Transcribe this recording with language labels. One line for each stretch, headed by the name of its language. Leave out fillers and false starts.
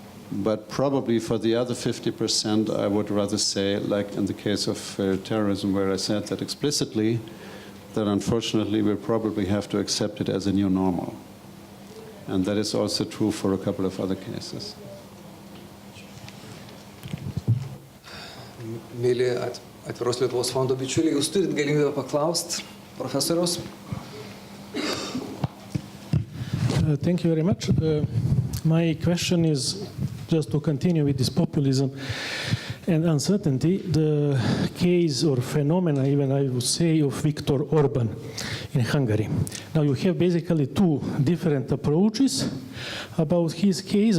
English: But probably for the other 50%, I would rather say, like in the case of terrorism, where I said that explicitly, that unfortunately we'll probably have to accept it as a new normal. And that is also true for a couple of other cases.
Lithuanian: Mėly Atviros Lietuvos fondo bičiuliai, jūs turit galimybę paklausti profesoriaus?
English: Thank you very much. My question is just to continue with this populism and uncertainty, the case or phenomena, even I would say, of Viktor Orban in Hungary. Now you have basically 2 different approaches about his case.